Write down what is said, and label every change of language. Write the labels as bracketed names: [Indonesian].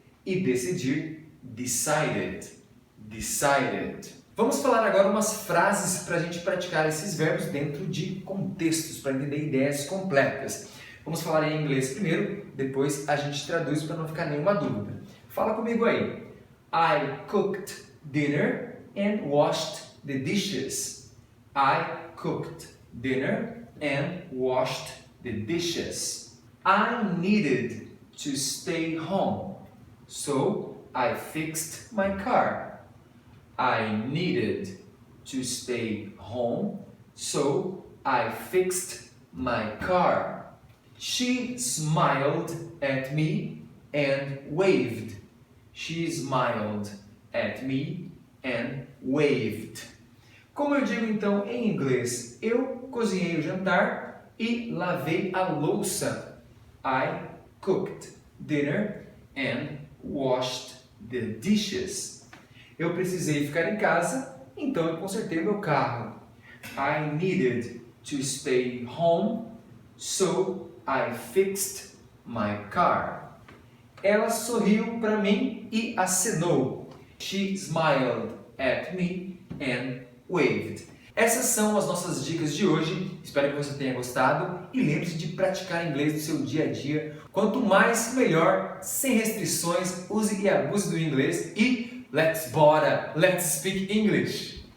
[Portuguese] E decidir? [English] Decided. Decided. [Portuguese] Vamos falar agora umas frases para a gente praticar esses verbos dentro de contextos, para entender ideias completas. Vamos falar em inglês primeiro, depois a gente traduz para não ficar nenhuma dúvida. Fala comigo aí. [English] I cooked dinner and washed the dishes. I cooked dinner and washed the dishes. I needed to stay home, so I fixed my car. I needed to stay home, so I fixed my car. She smiled at me and waved. She smiled at me and waved. [Portuguese] Como eu digo então em inglês, eu cozinhei o jantar e lavei a louça. [English] I cooked dinner and washed the dishes. [Portuguese] Eu precisei ficar em casa, então eu consertei meu carro. [English] I needed to stay home, so I fixed my car. [Portuguese] Ela sorriu para mim e acenou. [English] She smiled at me and waved. [Portuguese] Essas são as nossas dicas de hoje. Espero que você tenha gostado e lembre-se de praticar inglês no seu dia a dia. Quanto mais, melhor, sem restrições. Use e abuse do inglês e [English] let's speak English.